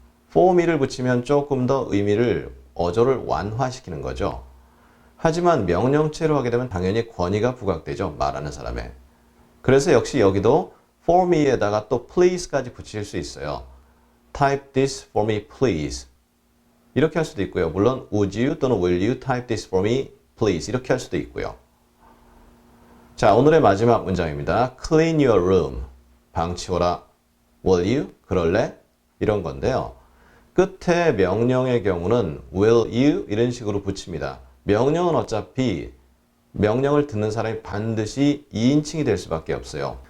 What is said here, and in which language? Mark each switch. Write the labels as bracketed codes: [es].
[ko] for me를 붙이면 조금 더 의미를 어조를 완화시키는 거죠. 하지만 명령체로 하게 되면 당연히 권위가 부각되죠. 말하는 사람의. 그래서 역시 여기도 for me에다가 또 please까지 붙일 수 있어요. [en] type this for me please. [ko] 이렇게 할 수도 있고요. 물론 [en] would you 또는 will you type this for me please [ko] 이렇게 할 수도 있고요. 자, 오늘의 마지막 문장입니다. [en] clean your room. [ko] 방 치워라. will you? 그럴래? 이런 건데요. 끝에 명령의 경우는 will you? 이런 식으로 붙입니다. 명령은 어차피 명령을 듣는 사람이 반드시 2인칭이 될 수밖에 없어요.